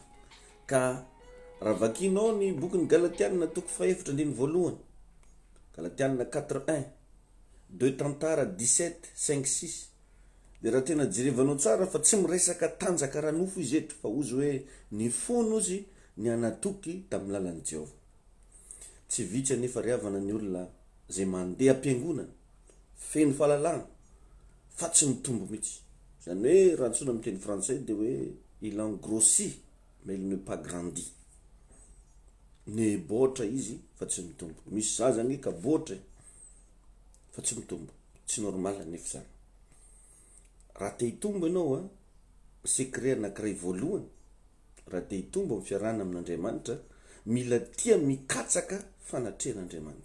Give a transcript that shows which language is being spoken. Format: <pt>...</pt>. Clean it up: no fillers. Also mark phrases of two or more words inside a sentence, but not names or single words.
<mg>Ka raha vakianao ny bokin'ny Galatiana toko 4:1, Galatiana 4:1, 2 Tantara 17:5-6, dia raha tena jerevanao tsara fa tsy miresaka tanjaka ranofo izy eto, fa ozy hoe ny fono izy ny anatoky tamin'ny lalan'i Jehova. Tsy vitsy anefa riavana ny olona zay mandeha am-piangonana feno fahalalana fa tsy mitombo mihitsy. Zany hoe raha antsoina amin'ny teny frantsay dia hoe</mg> <fr>il engrossit mais il n'est pas grandi.</fr> <mg>Boatra izy fa tsy mitombo. Misy zaza ny ka boatra fa tsy mitombo. Tsy normal nefa zany. Raha te hitombo ianao secret anankiray voalohany, raha te hitombo amin'ny fiarahana amin'Andriamanitra, mila tia mikatsaka fanatrehan'Andriamanitra.</mg>